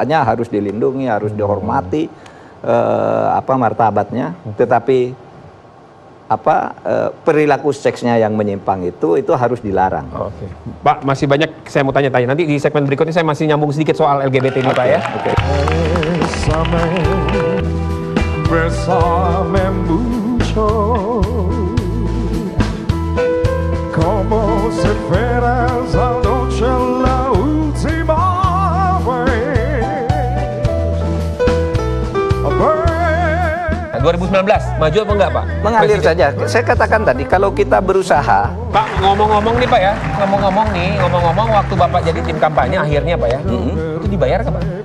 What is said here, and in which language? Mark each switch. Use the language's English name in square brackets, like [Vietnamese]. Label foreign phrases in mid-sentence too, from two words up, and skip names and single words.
[Indonesian] Hak-haknya harus dilindungi, harus dihormati. martabatnya, tetapi perilaku seksnya yang menyimpang itu harus dilarang. Oke. Pak, masih banyak saya mau tanya-tanya. Nanti di segmen berikutnya saya masih nyambung sedikit soal LGBT ini, Pak ya. Oke. [Spanish] Bésame mucho, como si fueras anoche la última vez. [Indonesian] 2019, maju apa enggak, Pak? Mengalir Presiden. saja. Saya katakan tadi, kalau kita berusaha, Pak, ngomong-ngomong nih, Pak ya. Ngomong-ngomong waktu Bapak jadi tim kampanye akhirnya, Pak ya. Itu dibayar nggak, Pak?